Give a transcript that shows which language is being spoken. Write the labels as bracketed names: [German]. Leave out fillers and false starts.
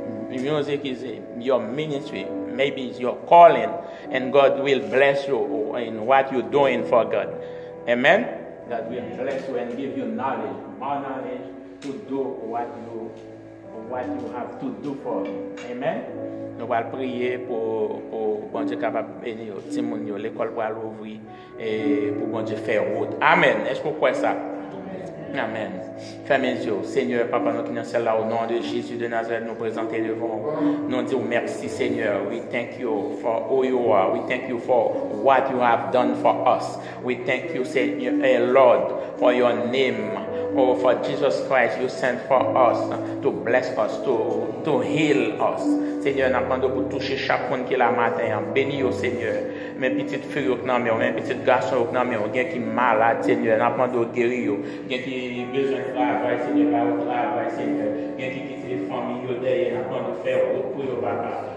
[English] Music is your ministry. Maybe it's your calling, and God will bless you in what you're doing for God. Amen? God will bless you and give you knowledge, more knowledge to do what you have to do for Him. Amen? [French] Nous allons prier pour bon Dieu capable de bénir l'école pour l'ouvrir et pour bon Dieu faire route. Amen. Est-ce que vous croyez ça? Amen. Fermez les yeux. Seigneur, Papa, nous qui sommes là au nom de Jésus de Nazareth, nous présenter devant vous. Nous disons merci, Seigneur. [English] We thank you for who you are. We thank you for what you have done for us. We thank you, Seigneur, Lord, for your name. Oh, for Jesus Christ, you sent for us to bless us, to heal us. [French] Seigneur, nous demandons pour toucher chaque monde qui est là matin. Bénis au Seigneur. Mes petites filles, mes petits garçons, qui sont malades, Seigneur. Nous demandons de guérir. Qui ont besoin de travail, Seigneur, au travail, Seigneur. Qui quittent les familles derrière, nous demandons de faire route pour eux, Papa.